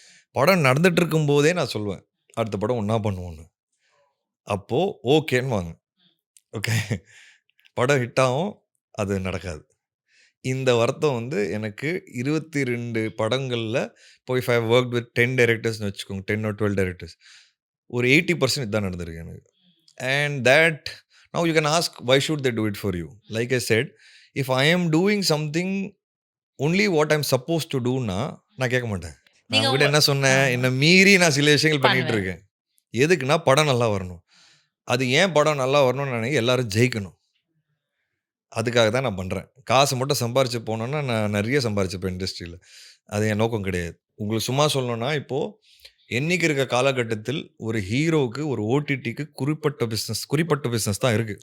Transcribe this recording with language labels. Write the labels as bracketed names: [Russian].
[Tamil] படம் நடந்துட்டு இருக்கும்போதே நான் சொல்லுவேன், அடுத்த படம் ஒண்ணா பண்ணுவோம்ன்னு. அப்போ ஓகேன்னுவாங்க. ஓகே. படம் ஹிட் ஆகும். அது நடக்காது. இந்த வருத்தம் வந்து எனக்கு 22 படங்கள்ல இப்போ [English] if I have worked with [Tamil] 10 டைரக்டர்ஸ்ன்னு வச்சுக்கோங்க. 10 ஆர் 12 டைரக்டர்ஸ். ஒரு 80% இதான் நடந்திருக்கு எனக்கு. [English] And that now you can ask why should they do it for you? Like I said, if I am doing something only what I'm supposed to do னா [Tamil] நான் கேட்க மாட்டேன். நான் நீங்க உங்ககிட்ட உங்க என்ன சொன்னேன்? ஆமா. என்ன மீறி நான் சில விஷயங்கள் பண்ணிட்டு பண்ணுவேன். இருக்கேன். எதுக்குன்னா படம் நல்லா வரணும். அது ஏன் படம் நல்லா வரணும்னு நினைக்கிறேன் எல்லாரும் ஜெயிக்கணும். அதுக்காக தான் நான் பண்றேன். காசு மட்டும் சம்பாரிச்சு போனோம்னா நான் நிறைய சம்பாரிச்சுப்பேன் இண்டஸ்ட்ரியில. அது என் நோக்கம் கிடையாது. உங்களுக்கு சும்மா சொல்லணும்னா இப்போ என்னைக்கு இருக்க காலகட்டத்தில் ஒரு ஹீரோவுக்கு ஒரு ஓடிடிக்கு குறிப்பட்ட பிசினஸ் தான் இருக்கு.